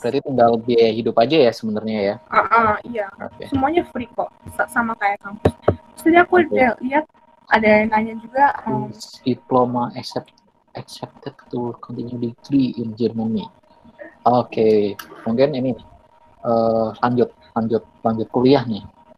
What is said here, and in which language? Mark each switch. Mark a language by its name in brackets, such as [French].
[Indonesian] Berarti tinggal biaya hidup aja ya sebenarnya ya? Iya. Semuanya free kok, sama kayak kampus. Terus tadi aku lihat ada yang nanya juga. [English] Diploma accepted to continue degree in Germany. [Indonesian] Oke. Mungkin ini lanjut kuliah nih.